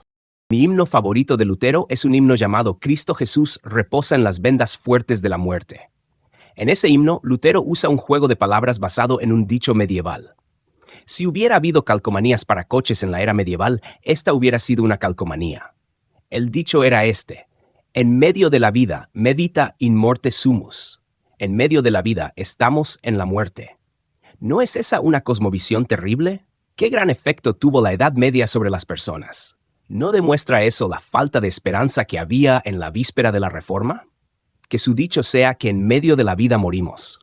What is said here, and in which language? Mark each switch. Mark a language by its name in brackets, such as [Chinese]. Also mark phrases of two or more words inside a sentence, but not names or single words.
[Spanish] Mi himno favorito de Lutero es un himno llamado Cristo Jesús reposa en las vendas fuertes de la muerte. En ese himno, Lutero usa un juego de palabras basado en un dicho medieval. Si hubiera habido calcomanías para coches en la era medieval, esta hubiera sido una calcomanía. El dicho era este: en medio de la vida, [Latin] medita in morte sumus. [Spanish] En medio de la vida, estamos en la muerte. ¿No es esa una cosmovisión terrible? ¿Qué gran efecto tuvo la Edad Media sobre las personas? ¿No demuestra eso la falta de esperanza que había en la víspera de la Reforma? Que su dicho sea que en medio de la vida morimos.